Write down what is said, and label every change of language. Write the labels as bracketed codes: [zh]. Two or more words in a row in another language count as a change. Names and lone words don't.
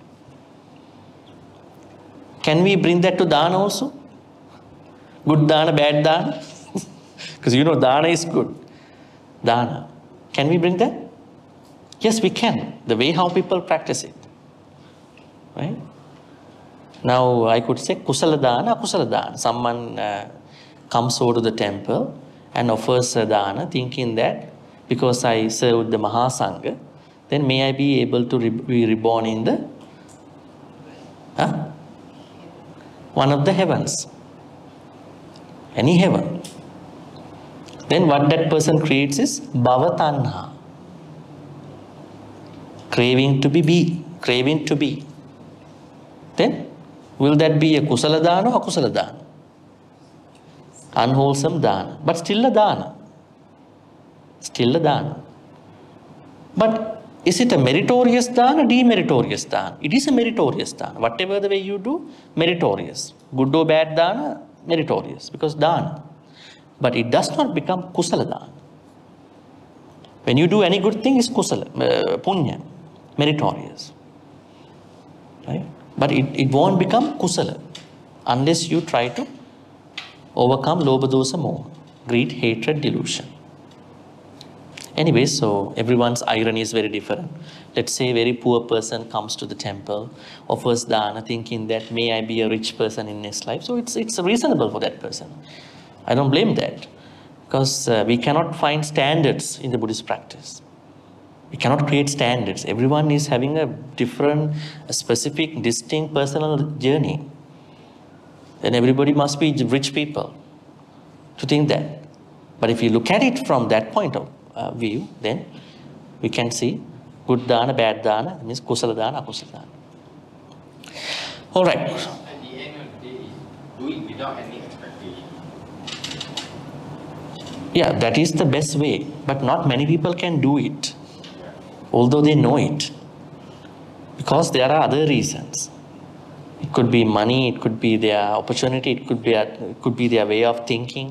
[en] Can we bring that to dana also? Good dana, bad dana? Because you know dana is good. Dana. Can we bring that? Yes, we can. The way how people practice it. Right? Now, I could say [pi] kusala dana, akusala dana. [en] Someone comes over to the temple and offers a dana thinking that because I served the [pi] Maha Sangha, [en] then may I be able to be reborn in the one of the heavens. Any heaven. Then what that person creates is bhavatanha. Craving to be. Craving to be. Then will that be a [pi] kusala dana [en] or [pi] akusala dana? [en] Unwholesome dana. But still a dana. Still a dana. But is it a meritorious dana or demeritorious dana? It is a meritorious dana. Whatever the way you do, meritorious. Good or bad dana, meritorious. Because dana. But it does not become [pi] kusala dana. [en] When you do any good thing, it's [pi] kusala, punya, [en] meritorious. Right? But it won't become kusala unless you try to overcome [pi] lobha dosa moha, [en] greed, hatred, delusion. Anyway, so everyone's irony is very different. Let's say a very poor person comes to the temple, offers dana, thinking that may I be a rich person in next life. So it's reasonable for that person. I don't blame that, because we cannot find standards in the Buddhist practice. We cannot create standards. Everyone is having a different, a specific, distinct personal journey. Then everybody must be rich people to think that. But if you look at it from that point of view, then we can see good dana, bad dana, means [pi] kusala dana, akusala dana. [en] All right. At the end of the day, do it without any expectation. Yeah, that is the best way. But not many people can do it, although they know it. Because there are other reasons. It could be money, it could be their opportunity, it could be their way of thinking.